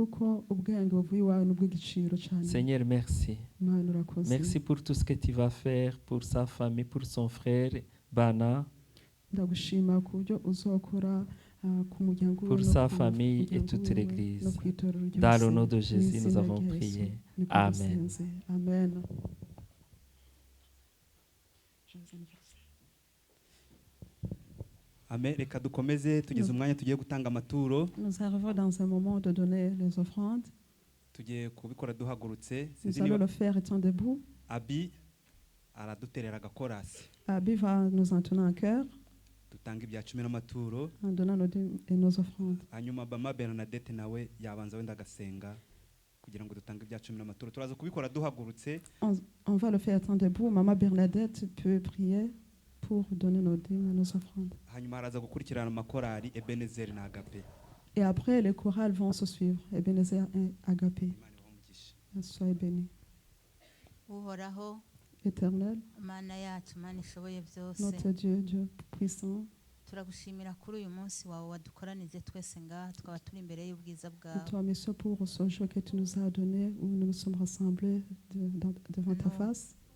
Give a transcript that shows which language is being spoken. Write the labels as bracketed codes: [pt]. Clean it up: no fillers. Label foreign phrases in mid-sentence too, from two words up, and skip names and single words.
[fr] Seigneur, merci. Merci pour tout ce que tu vas faire pour sa famille, pour son frère Bana, pour sa famille et toute l'église. Dans le nom de Jésus, nous avons prié. Amen. Amen. [rw] Reka dukomeze tugeze umwanya tugiye gutanga amaturo. [fr] Nous arrivons dans un moment de donner les offrandes. [rw] Tugiye kubikora duhagurutse. [fr] Nous allons le faire étant debout. [rw] Abi araduterera agakorasi. [fr] Abi va nous entonner un cœur. [rw] Tutanga ibya 10 n'amaturo. [fr] En donnant nos offrandes. [rw] Hanyuma Mama Bernadette nawe yabanza wenda gasenga kugira ngo dutange ibya 10 n'amaturo. Turaza kubikora duhagurutse. [fr] On va le faire étant debout. Mama Bernadette peut prier pour donner nos dîmes et nos offrandes. [rw] Hanyuma haraza gukurikirana amakorali Ebenezer na Agape. [fr] Et après les chorales vont se suivre. Ebenezer et Agape. Soyez bénis. Éternel, notre Dieu, Dieu puissant, nous te remercions pour ce jour que tu nous as donné où nous nous sommes rassemblés devant ta face.